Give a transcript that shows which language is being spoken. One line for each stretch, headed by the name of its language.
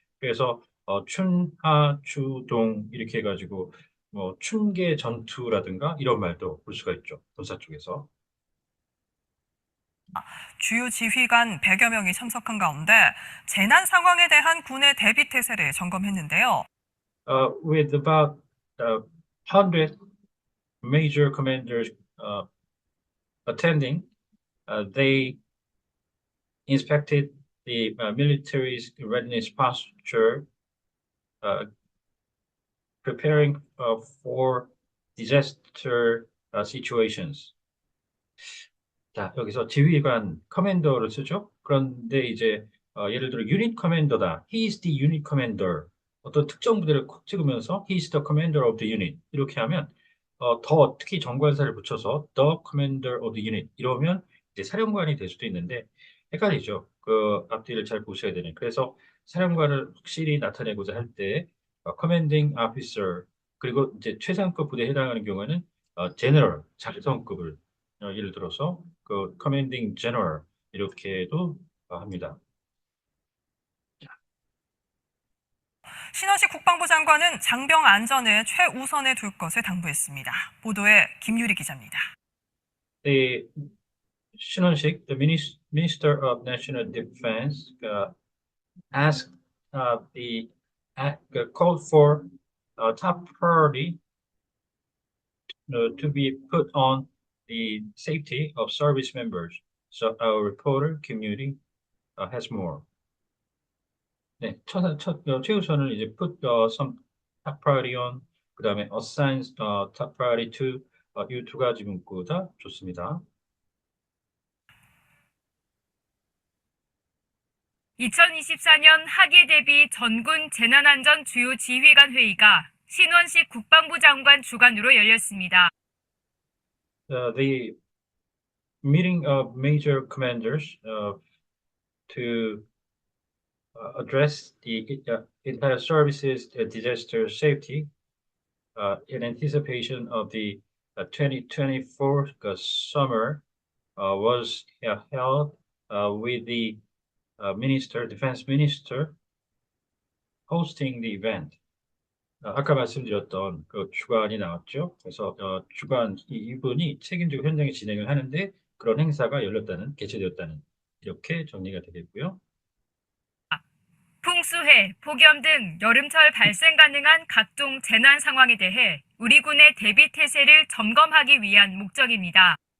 Korean: 그래서 춘, 하, 주, 동 이렇게 해가지고 뭐 춘계 전투라든가 이런 말도 볼 수가 있죠. 군사 쪽에서. 주요 지휘관 100여 명이 참석한 가운데 재난 상황에 대한 군의 대비 태세를 점검했는데요.
English: With about 100 major commanders uh, attending, they inspected the military's readiness posture, uh, preparing for disaster situations.
Korean: 자, 여기서 지휘관 커맨더를 쓰죠. 그런데 이제 예를 들어 유닛 커맨더다.
English: He is the unit commander.
Korean: 어떤 특정 부대를 콕 찍으면서
English: He is the commander of the unit.
Korean: 이렇게 하면 더 특히 정관사를 붙여서
English: The commander of the unit
Korean: 이러면 이제 사령관이 될 수도 있는데 헷갈리죠. 그 앞뒤를 잘 보셔야 되는. 그래서 사령관을 확실히 나타내고자 할 때,
English: commanding officer,
Korean: 그리고 이제 최상급 부대에 해당하는 경우에는 general, 장성급을 예를 들어서 그
English: commanding general
Korean: 이렇게도 합니다. 신원식 국방부 장관은 장병 안전을 최우선에 둘 것을 당부했습니다. 보도에 김유리 기자입니다.
English: The Shinonshik, the Minister of National Defense, asked called for top priority to be put on the safety of service members. So our reporter community has more.
Korean: 네, 최우선을 이제
English: put some top priority on,
Korean: 그 다음에
English: assign top priority to
Korean: 이 두 가지 문구가 좋습니다. 2024년 하계 대비 전군 재난안전 주요 지휘관 회의가 신원식 국방부 장관 주관으로 열렸습니다.
English: The meeting of major commanders to address the entire services disaster safety in anticipation of the 2024 summer was held with the defense minister hosting the event.
Korean: 아까 말씀드렸던 그 주관이 나왔죠. 그래서 주관 이분이 책임지고 현장에 진행을 하는데 그런 행사가 개최되었다는 이렇게 정리가 되겠고요. 풍수해, 폭염 등 여름철 발생 가능한 각종 재난 상황에 대해 우리 군의 대비 태세를 점검하기 위한 목적입니다.